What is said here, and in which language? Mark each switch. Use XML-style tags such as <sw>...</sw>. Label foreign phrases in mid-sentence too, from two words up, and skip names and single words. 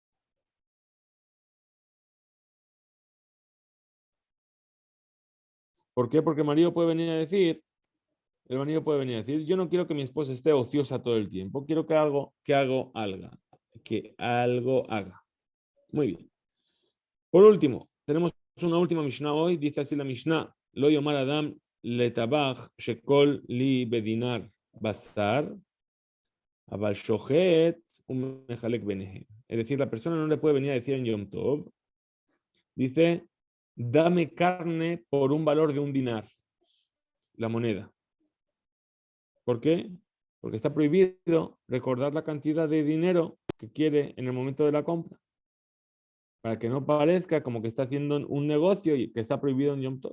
<es>¿Por qué? Porque el marido puede venir a decir, yo no quiero que mi esposa esté ociosa todo el tiempo, quiero que algo haga. Muy bien. Por último, tenemos una última Mishnah hoy, dice así la Mishnah,</es> <he>לא יאמר אדם לטבח שקול לי בדינר בשר, אבל שוחט מחלק ביניהם.</he> <es>Es decir, la persona no le puede venir a decir en Yom Tov, dice, dame carne por un valor de un dinar, la moneda. ¿Por qué? Porque está prohibido recordar la cantidad de dinero que quiere en el momento de la compra, para que no parezca como que está haciendo un negocio y que está prohibido en Yom Tov.</es>